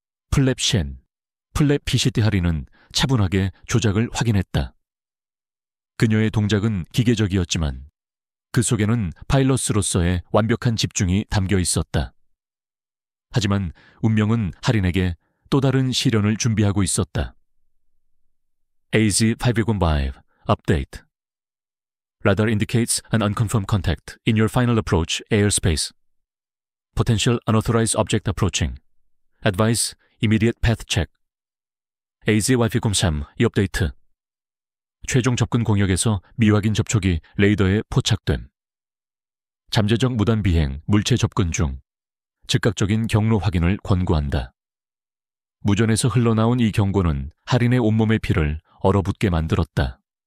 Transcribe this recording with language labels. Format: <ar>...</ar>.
<ko>플랩 쉔, 플랩 피시티 하리는 차분하게 조작을 확인했다. 그녀의 동작은 기계적이었지만 그 속에는 파일럿으로서의 완벽한 집중이 담겨 있었다. 하지만 운명은 하린에게 또 다른 시련을 준비하고 있었다.</ko> <en>AZ-515 Update. Radar indicates an unconfirmed contact in your final approach airspace. Potential unauthorized object approaching. Advise immediate path check.</en> <ko>AZ-515 이 업데이트. 최종 접근 공역에서 미확인 접촉이 레이더에 포착됨. 잠재적 무단 비행, 물체 접근 중. 즉각적인 경로 확인을 권고한다. 무전에서 흘러나온 이 경고는 하린의 온몸의 피를 얼어붙게 만들었다.</ko>